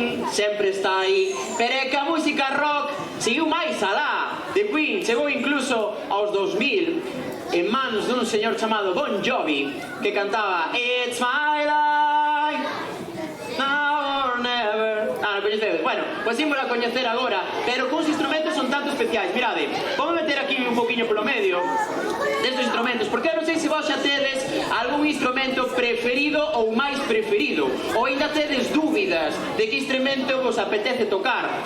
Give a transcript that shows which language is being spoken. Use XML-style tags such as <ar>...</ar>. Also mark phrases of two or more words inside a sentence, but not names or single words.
<gl>sempre está aí. Pero é que a música rock seguiu máis alá. The Queen chegou incluso aos 2000 en manos dun señor chamado Bon Jovi que cantaba</gl> <en>It's my life, now or never.</en> <gl>Non coñecedes? Bueno, pois ímos a coñecer agora, pero con os instrumentos son tanto especiais. Mirade, vou meter aquí un poquinho polo medio destes instrumentos, porque eu non sei se vos xa tedes algún instrumento preferido ou máis preferido, ou ainda tedes dúbidas de que instrumento vos apetece tocar.</gl>